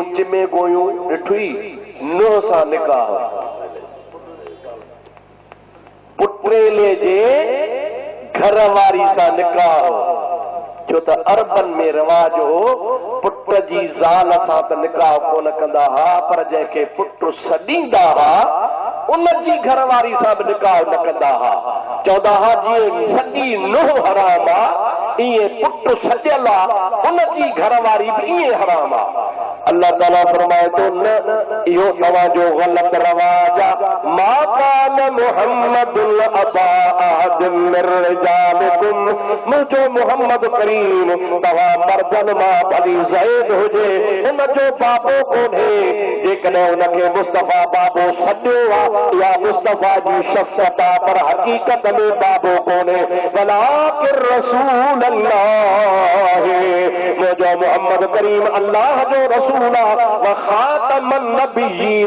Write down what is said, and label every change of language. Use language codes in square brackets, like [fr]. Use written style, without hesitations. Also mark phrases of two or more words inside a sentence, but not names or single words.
[sd] चिमे गोयूं ॾिठी नूह सां निकाह, पुटेले जे घर वारी सां निकाह, छो त अरबन में रिवाज हो पुट जी ज़ाल सां त निकाह कोन कंदा हा, पर जंहिंखे पुट सॾींदा हा उन जी घरवारी सां बि निकाह न कंदा हा। चवंदा हा जीअं सॼी नुंहुं हराम आहे ईअं पुट सॼियल आहे उन जी घरवारी बि ईअं हराम आहे। अल्लाह ताला फरमाए थो न इहो तव्हांजो ग़लत रवाज आहे। [ar] ما كان محمد أبا أحد من رجالكم, [sd] मुंहिंजो मोहम्मद करीम तव्हां मर्दनि मां भली ज़ैद हुजे हुन जो बाबो कोन्हे। जेकॾहिं हुनखे मुस्तफ़ा बाबो सॾियो आहे या मुस्तफ़ा जी शफ़क़त आहे, पर हक़ीक़त में बाबो कोन्हे। [ar] ولكن رسول الله, [sd] मुंहिंजो मोहम्मद करीम अल्लाह जो रसूल [ar] وخاتم النبيين.